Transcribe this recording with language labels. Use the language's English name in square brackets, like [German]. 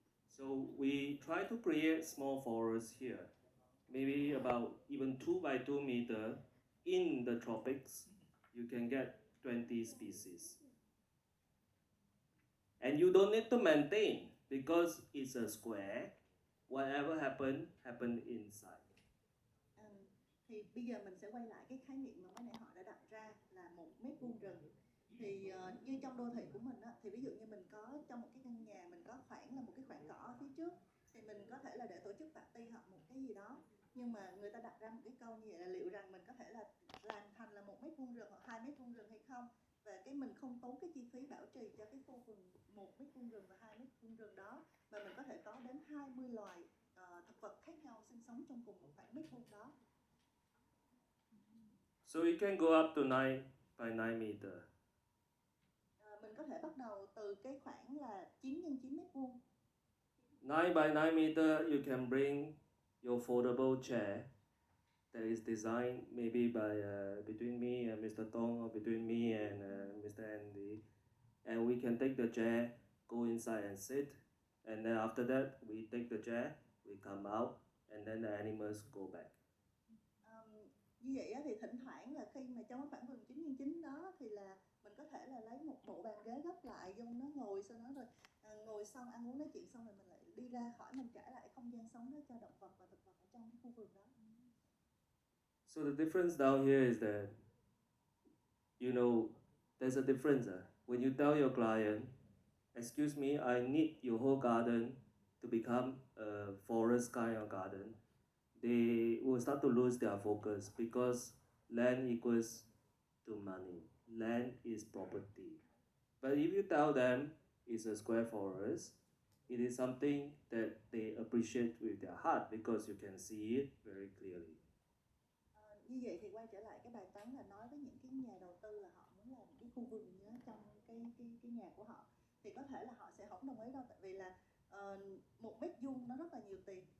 [English] So we try to create small forests here, maybe about even 2 by 2 meter. In the tropics, you can get 20 species. And you don't need to maintain because it's a square. Whatever happen inside. [Vietnamese] Thì bây giờ mình sẽ quay lại cái khái niệm mà mấy nãy họ đã đặt ra là 1 mét vuông rừng. Thì như trong đô thị của mình á, thì ví dụ như mình có trong một cái căn nhà mình có khoảng là một cái khoảng cỏ ở phía trước, thì mình có thể là để tổ chức party hoặc một cái gì đó. Nhưng mà người ta đặt ra một cái câu như vậy là liệu rằng mình có thể là làm thành là 1 mét vuông rừng hoặc 2 mét vuông rừng hay không, và cái mình không tốn cái chi phí bảo trì cho cái khu vườn 1 mét vuông rừng và 2 mét vuông rừng đó, mà mình có thể có đến 20 loài thực vật khác nhau sinh sống trong cùng một khoảng mét vuông đó. [English] So you can go up to 9 by 9 meter. [Vietnamese] Mình có thể bắt đầu từ cái khoảng là 9 x 9 mét vuông. [English] 9 by 9 meter, you can bring your foldable chair that is designed maybe by between me and Mr. Tong, or between me and Mr. Andy. And we can take the chair, go inside and sit. And then after that, we take the chair, we come out, and then the animals go back. [Vietnamese] Như vậy thì thỉnh thoảng là khi mà trong cái khoảng vườn 9x9 đó thì là mình có thể là lấy một bộ bàn ghế gấp lại vô nó ngồi, sau đó rồi ngồi xong ăn uống nói chuyện xong rồi mình lại đi ra khỏi, mình trả lại không gian sống đó cho động vật và thực vật ở trong cái khu vườn đó. [English] So the difference down here is that, you know, there's a difference. When you tell your client excuse me, I need your whole garden to become a forest kind of garden, they will start to lose their focus because land equals to money. Land is property. But if you tell them it's a square forest, it is something that they appreciate with their heart because you can see it very clearly. [Vietnamese] Như vậy thì quay trở lại cái bài toán là nói với những cái nhà đầu tư là họ muốn làm cái khu vườn nhớ trong cái nhà của họ, thì có thể là họ sẽ không đồng ý đâu, tại vì là 1 mét vuông nó rất là nhiều tiền.